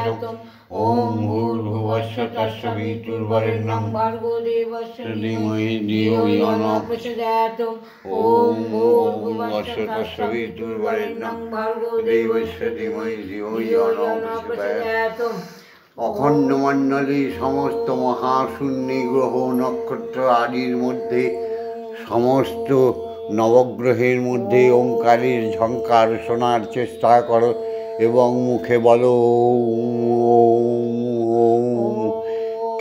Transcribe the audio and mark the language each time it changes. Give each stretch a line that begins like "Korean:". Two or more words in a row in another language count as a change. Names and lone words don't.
Sanskrit: ओम् भूर्भुवस्य तस्सवितुर्वरेण्यं भर्गो देवस्य धीमहि धियो यो न प्रचोदयात्। ओम् भूर्भुवस्य तस्सवितुर्वरेण्यं भर्गो देवस्य धीमहि धियो यो न प्रचोदयात्।
Bangla: অখণ্ড মণ্ডলে সমস্ত মহাশূন্যে গ্রহ নক্ষত্র আদির মধ্যে, সমস্ত নবগ্রহের মধ্যে ওঙ্কারের ঝঙ্কার শোনার চেষ্টা করো এবং মুখে বলো ওম।